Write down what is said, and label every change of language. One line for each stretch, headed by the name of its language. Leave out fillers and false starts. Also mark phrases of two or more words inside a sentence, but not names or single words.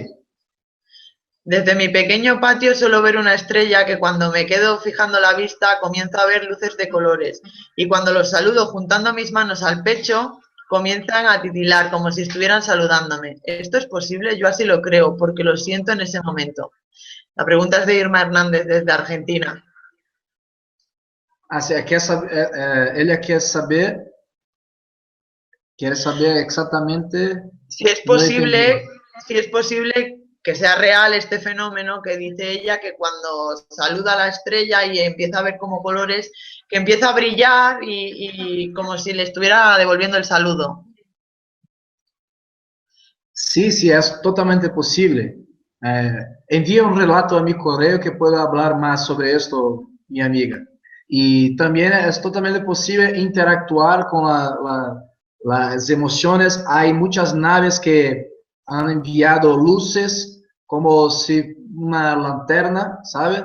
Spanish: Desde mi pequeño patio suelo ver una estrella que cuando me quedo fijando la vista comienzo a ver luces de colores y cuando los saludo juntando mis manos al pecho comienzan a titilar como si estuvieran saludándome. ¿Esto es posible? Yo así lo creo porque lo siento en ese momento. La pregunta es de Irma Hernández desde Argentina.
Portuguese: Assim, ela quer saber exatamente,
Spanish: Si es
Portuguese: não entendi.
Spanish: posible, si es posible que sea real este fenómeno que dice ella, que cuando saluda a la estrella y empieza a ver como colores, que empieza a brillar y como si le estuviera devolviendo el saludo. Sí, sí,
Portuguese: é totalmente possível. Envia um relato
Spanish: a mi correo que pueda hablar más sobre esto, mi amiga. Y también es totalmente posible interactuar con las emociones. Hay muchas naves que han enviado luces como si una lanterna, ¿saben?